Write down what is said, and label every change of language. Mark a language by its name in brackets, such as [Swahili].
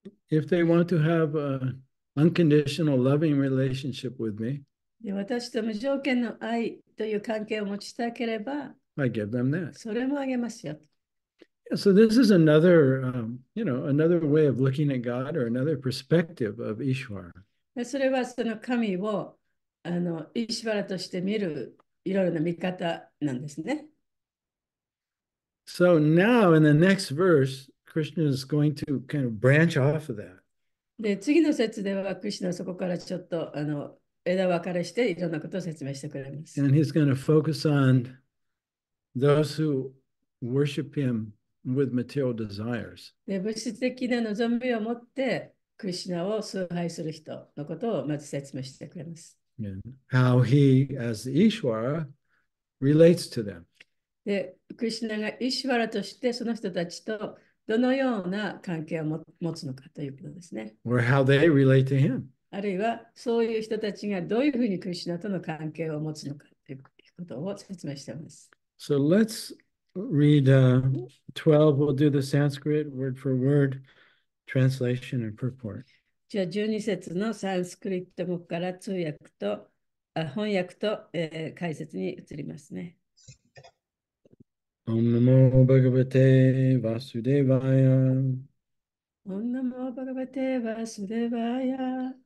[English] If they want to have an unconditional loving relationship with me, [Japanese] で私と無条件の愛という関係を持ちたければ、 [English] I give them that. [Japanese] それもあげますよ。 [English] So this is another, another way of looking at God or another perspective of Ishvara. [Japanese] それはその神をイーシュワラとして見るいろいろな見方なんですね。 [English] So now in the next verse, Krishna is going to kind of branch off of that. [Japanese] で、次の節では、クリシュナはそこからちょっと枝分かれしていろんなことを説明してくれます。 [English] And he's going to focus on those who worship him with material desires. [Japanese] で、物質的な望みを持って、クリシュナを崇拝する人のことをまず説明してくれます。 [English] And how he, as the Ishvara, relates to them. [Japanese] で、クリシュナがイシュワラとしてその人たちとどのような関係を持つのかということですね。 [English] Or how they relate to him. [Japanese] あるいはそういう人たちがどういうふうにクリシュナとの関係を持つのかということを説明しています。 [English] So let's read 12. We'll do the Sanskrit word for word translation and purport. [Japanese] じゃあ12節のサンスクリット語から通訳と、翻訳と、解説に移りますね。 [Sanskrit] Om Namo Bhagavate Vasudevaya. Om Namo Bhagavate Vasudevaya.